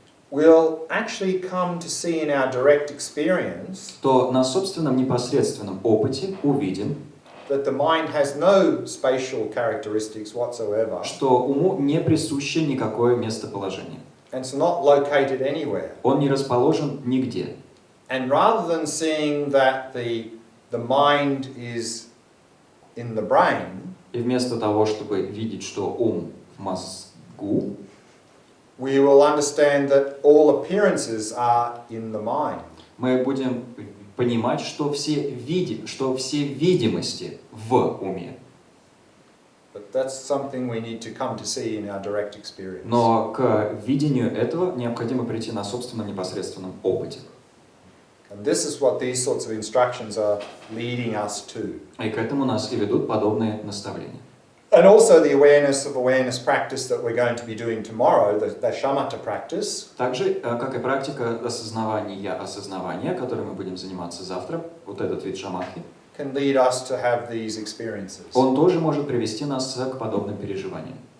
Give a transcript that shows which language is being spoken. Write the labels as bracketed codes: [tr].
[en] we'll actually come to see in our direct experience [ru] то на собственном непосредственном опыте увидим, [en] that the mind has no spatial characteristics whatsoever, [ru] что уму не присуще никакое местоположение. [en] and it's not located anywhere. [ru] Он не расположен нигде. [en] And rather than seeing that the mind is in the brain, [ru] И вместо того, чтобы видеть, что ум в мозгу, [en] we will understand that all appearances are in the mind. [ru] мы будем понимать, что все видимости в уме. [en] But that's something we need to come to see in our direct experience. [ru] Но к видению этого необходимо прийти на собственном непосредственном опыте. [en] And this is what these sorts of instructions are leading us to. [ru] И к этому нас и ведут подобные наставления. [en] And also the awareness of awareness practice that we're going to be doing tomorrow, the shamatha practice. [ru] Также, как и практика осознавания, которой мы будем заниматься завтра, вот этот вид шаматхи, [en] can lead us to have these experiences. [ru] он тоже может привести нас к подобным переживаниям.